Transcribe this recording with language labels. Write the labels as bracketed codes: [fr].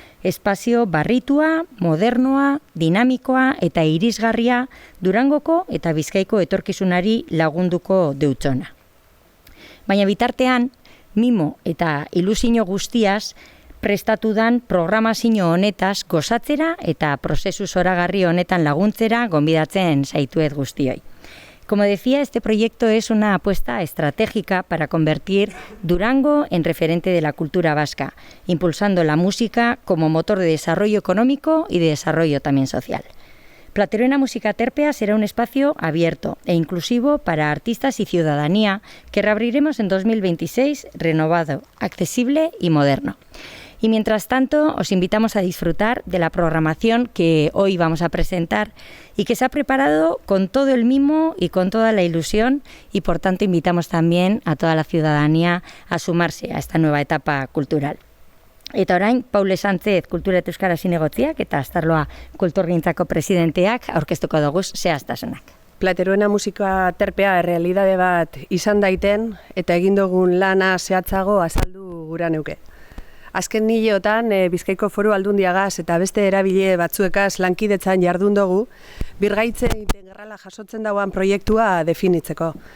[eu] Espazio barritua, modernoa, dinamikoa eta irisgarria Durangoko eta Bizkaiko etorkizunari lagunduko deutsona. Baina bitartean, mimo eta ilusio guztiaz prestatu dan programazio honetaz gozatzera eta prozesu zoragarri honetan laguntzera gonbidatzen zaituet guztioi. [es] Como decía, este proyecto es una apuesta estratégica para convertir Durango en referente de la cultura vasca, impulsando la música como motor de desarrollo económico y de desarrollo también social. Plateruena Música Terpea será un espacio abierto e inclusivo para artistas y ciudadanía que reabriremos en 2026, renovado, accesible y moderno. Y mientras tanto, os invitamos a disfrutar de la programación que hoy vamos a presentar y que se ha preparado con todo el mimo y con toda la ilusión y por tanto invitamos también a toda la ciudadanía a sumarse a esta nueva etapa cultural. [eu] Eta orain, Paule Sánchez Kultura eta Euskara Zinegotziak eta Astarloa Kulturgintzako presidenteak aurkeztuko doguz zehaztasunak. Plateruena musika terpea errealidade bat izan daiten eta egin dugun lana zehatzago azaldu gura neuke. Azken nileotan Bizkaiko Foru Aldundiagaz eta beste erabile batzuekaz lankidetzan jardun dugu, birgaitze integrala jasotzen dauan proiektua definitzeko.